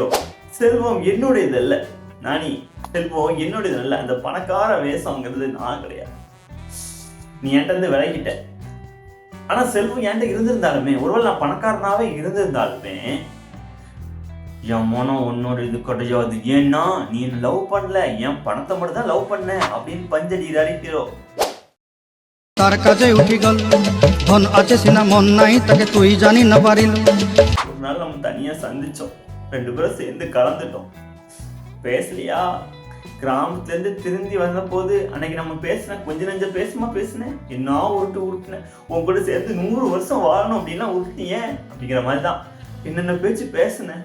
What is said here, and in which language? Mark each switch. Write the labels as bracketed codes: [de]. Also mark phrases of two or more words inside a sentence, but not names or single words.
[ta] செல்வம் என்னுடையது அல்ல நானி, செல்வம் என்னுடையது அல்ல, அந்த பணக்கார வேஷங்கிறது நான் கிடையாது. நீ என்கிட்ட இருந்து விலகிட்ட. ஆனா செல்வம் என்கிட்ட இருந்திருந்தாலுமே, ஒருவேளை நான் பணக்காரனாவே இருந்திருந்தாலுமே என் மனம் உன்னோட இது கிடையாது. ஏன்னா நீ என்ன லவ் பண்ணல, என் பணத்தை மட்டும் தான் லவ் பண்ண அப்படின்னு பஞ்சடிக்கிறாரு ஹீரோ. [or] ତାର କାଜେ ଉଠି ଗଲ ଧନ ଆଛେ ସିନା ମନ ନାଇ ତାକେ ତୁଇ ଜାନି ନା ପାରିଲୁ. [ta] ஒரு நாள் நம்ம தனியா சந்திச்சோம், ரெண்டு பேரும் சேர்ந்து கலந்துட்டோம். பேசலையா? கிராமத்துல இருந்து திரும்பி வந்த போது அன்னைக்கு நம்ம பேசினேன், கொஞ்ச நெஞ்ச பேசினேன், என்ன உருட்டுனேன், உன் கூட சேர்ந்து 100 வருஷம் வாழணும் அப்படின்னா உருட்டியே அப்படிங்கிற மாதிரி தான் என்னென்ன பேச்சு பேசினேன்.